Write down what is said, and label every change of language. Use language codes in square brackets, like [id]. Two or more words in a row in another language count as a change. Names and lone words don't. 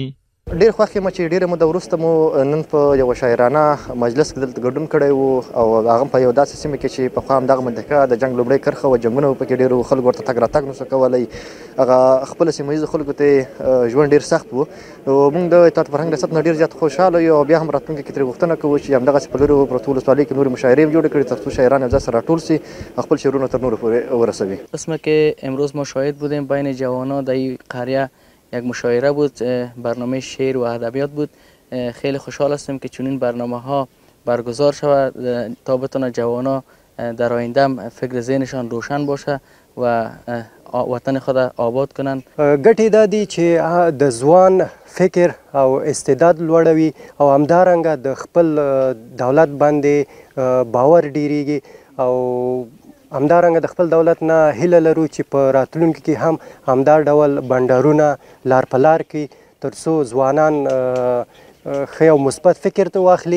[ps] ډېر خوښ یم چې ډېره موده وروسته مو نن په یوه شاعرانه مجلس کې دلته ګډون کړی و او هغه په یو داسې سیمه کې چې پخوا همدغه منطقه د جنګ لومړۍ کرښه وه، جنګونه پکې ډېرو خلکو ورته تګ راتګ نسو کولی، هغه خپله سیمه ییزو خلکو ته ژوند ډېر سخت و. موږ د اطلاعات فرهنګ ریاست نه ډېر زیات خوشحاله یو او بیا هم راتلونکي کې ترې غوښتنه کوو چې همدغسې په لرو پرتو ولسوالیو کې نورې مشاعرې هم جوړې کړي تر څو شاعران یو ځای سره راټول سي، خپل شعرونه تر نورو پورې ورسوي. [fa] قسمه که امروز ما شاهد بودیم بین جوانان در این قریه یک مشاعره بود، برنامه شعر و ادبیات بود. خیلی خوشحال هستیم که چنین برنامه ها برگزار شود تا بتونه جوانا در آینده فکر ذهنشان روشن باشه و وطن خود آباد کنند. [ps] ګټې دا دي چې د ځوان فکر او استعداد لوړوي او همدارنګه د خپل دولت باندې باور ډیریږي او همدارنګه د خپل دولت نه هیله لرو چې په راتلونکي کې هم همدا ډول بنډارونه لار په لار کې تر څو ځوانان ښه او مثبت فکر ته واخلي.